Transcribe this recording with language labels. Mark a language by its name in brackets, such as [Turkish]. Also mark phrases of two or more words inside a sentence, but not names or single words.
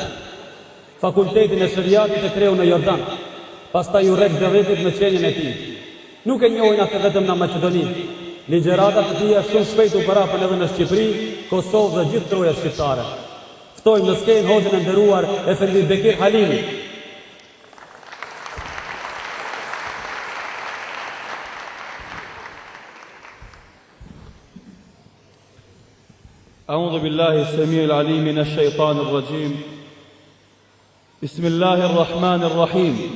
[Albanian] Fakultetin e shariatit e kreu në Jordan, pastaj u rrek dëvetit në qenjen e tij. Nuk e njohin atë vetëm në Maqedoni. Ligjëratat e tij shumë shpejt u përapën edhe në Shqipëri, Kosovë dhe gjithë troja shqiptare. Ftojmë në skenë hoxhën e nderuar Efendi Bekir Halimi. [Arabic] أعوذ بالله السميع العليم من الشيطان الرجيم بسم الله الرحمن الرحيم